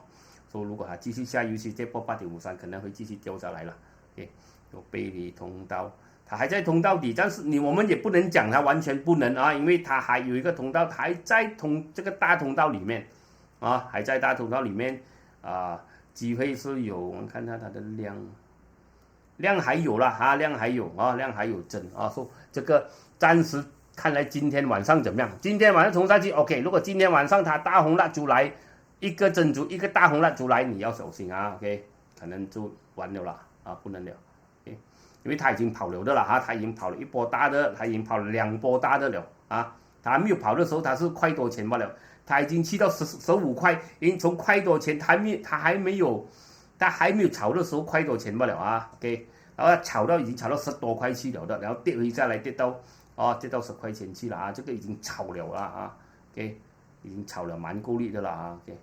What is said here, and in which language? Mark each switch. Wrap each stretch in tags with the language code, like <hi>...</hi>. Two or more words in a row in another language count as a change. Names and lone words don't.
<zh>所以如果它繼續下，尤其跌破8.53，可能會繼續掉下來了。OK， 有背離通道，它還在通道底，但是我們也不能講它完全不能啊，因為它還有一個通道，還在這個大通道裡面啊，還在大通道裡面啊，機會是有。我們看看它的量還有了啊，量還有啊，量還有增啊，說這個。暫時看來今天晚上怎麼樣？今天晚上衝上去 OK， 如果今天晚上它大紅蠟燭來，一個珍珠一個大紅蠟燭來，你要小心啊 OK，可能就完了啦啊，不能了 OK， 因為它已經跑了的了啊，它已經跑了1波大的，它已經跑了2波大的了啊，它還沒有跑的時候它是塊多錢罷了，它已經去到15塊，已經從塊多錢它還沒有炒的時候塊多錢罷了啊 OK， 然後已經炒到10多塊去了的，然後跌回下來跌到10塊錢去了啊，這個已經炒了啊 ，OK， 已經炒了蠻夠力的了啊</zh>